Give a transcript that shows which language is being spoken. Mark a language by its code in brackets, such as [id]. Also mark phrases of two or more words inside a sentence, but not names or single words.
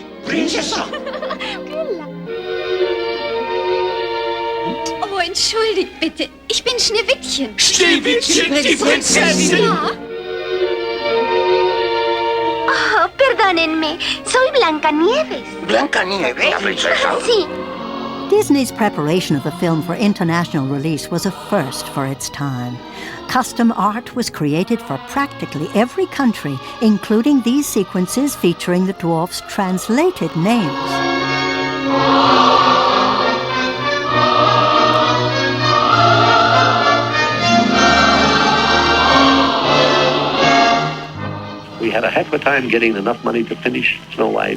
[fi] Prinsessa. [de] Kyllä. Oh, entschuldigt bitte. Ich bin Schneewittchen. Schneewittchen, die Prinzessin. Ja. [es] Oh, perdónenme. Soy Blancanieves. Blancanieves, princesa. Sí. [en] Disney's preparation of the film for international release was a first for its time. Custom art was created for practically every country, including these sequences featuring the dwarfs' translated names. We had a heck of a time getting enough money to finish Snow White.